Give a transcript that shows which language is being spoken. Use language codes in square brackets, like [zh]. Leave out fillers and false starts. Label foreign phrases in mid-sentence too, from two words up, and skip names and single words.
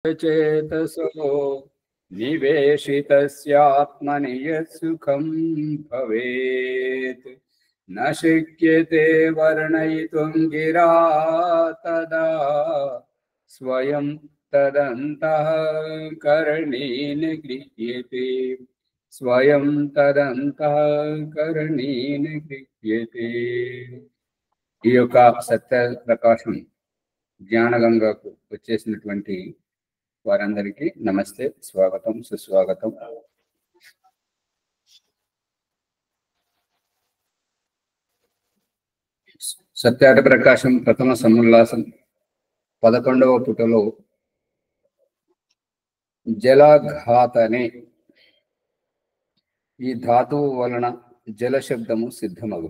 [sa] चेतसो निवेशितस्यात्मनि यत्सुखं भवेत् न शक्यते वर्णयितुं गिरा तदा स्वयं तदन्तःकरणेन गृह्यते स्वयं तदन्तःकरणेन गृह्यते। [te] ఈ యొక్క సత్య ప్రకాశం జ్ఞానగంగకు వచ్చేసినటువంటి వారందరికీ నమస్తే, స్వాగతం, సుస్వాగతం. సత్యాట ప్రకాశం ప్రథమ సముల్లాసం 11వ పుటలో జలఘాతనే ఈ ధాతువు వలన జల శబ్దము సిద్ధమగును.